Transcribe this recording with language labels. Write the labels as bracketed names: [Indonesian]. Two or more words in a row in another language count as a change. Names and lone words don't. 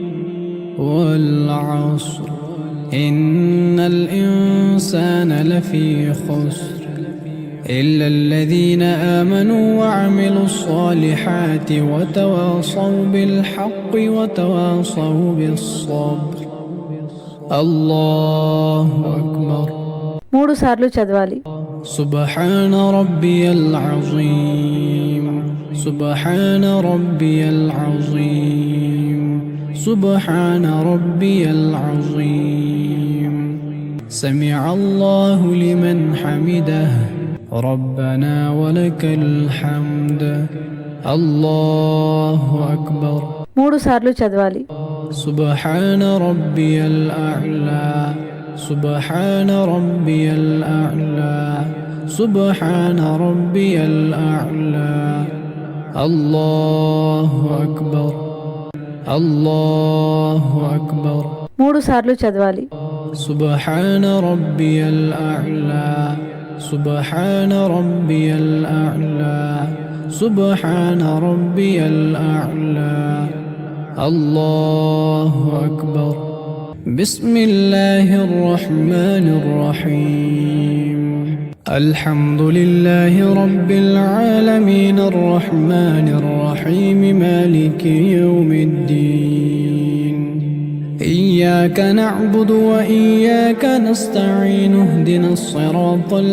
[Arabic] والعصر إن الإنسان لفي خسر إلا الذين آمنوا وعملوا الصالحات وتواصوا بالحق وتواصوا بالصبر. الله أكبر. [Telugu] 3 సార్లు చదవాలి. [Arabic] سبحان ربي العظيم. سبحان ربي العظيم. سبحان ربي العظيم. سمع الله لمن حمده ربنا ولك الحمد. الله أكبر. [Telugu] 3 సార్లు చదవాలి. [Arabic] سبحان ربي الأعلى. سبحان ربي الأعلى. سبحان ربي الأعلى الله أكبر الله أكبر [Telugu] 3 సార్లు చదవాలి. [Arabic] سبحان ربي الأعلى سبحان ربي الأعلى سبحان ربي الأعلى الله أكبر بسم الله الرحمن الرحيم الحمد لله رب العالمين الرحمن الرحيم مالك يوم الدين إياك نعبد وإياك نستعين اهدنا الصراط